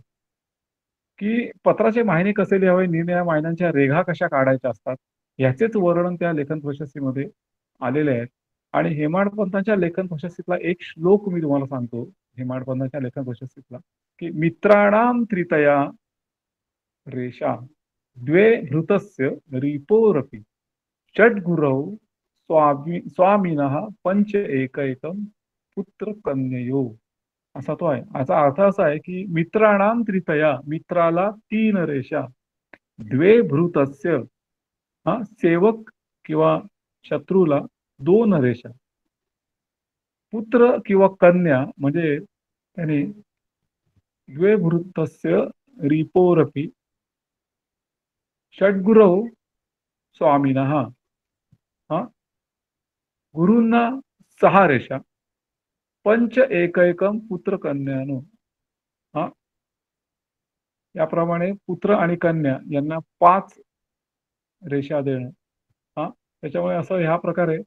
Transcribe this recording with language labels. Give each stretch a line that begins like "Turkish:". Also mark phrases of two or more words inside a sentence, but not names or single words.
Marathi: की पत्राचे मायने कसे लिहावे, निरनिराळ्या मायनांच्या रेघा कशा काढायच्या असतात, ह्याचेच वर्णन त्या लेखन प्रशस्तीमध्ये आलेले आहेत. आणि हेमाडपंतांच्या लेखन प्रशस्तीतला एक श्लोक मी तुम्हाला सांगतो. हेमाडपंतांच्या लेखन प्रशस्तीतला, की
Sanskrit: मित्राणाम त्रितया रेषा द्वे धृतस्य रिपोरपि षड्गुरौ स्वामिनः पंच एकैकम पुत्र कन्ययो
Marathi: असा तो आहे. याचा अर्थ असा आहे की
Sanskrit: मित्राणाम त्रितया
Marathi: मित्राला तीन रेषा
Sanskrit: द्वे भृतस्य
Marathi: हा सेवक किंवा शत्रूला दोन रेषा पुत्र किंवा कन्या म्हणजे त्याने
Sanskrit: द्वे भृतस्य रिपोरपी षड्गुरौ स्वामिनः
Marathi: हा गुरूंना सहा रेषा
Sanskrit: पंच एकैकम पुत्र कन्यानो
Marathi: हा याप्रमाणे पुत्र आणि कन्या यांना पाच रेषा देणं हा त्याच्यामुळे असं ह्या प्रकारे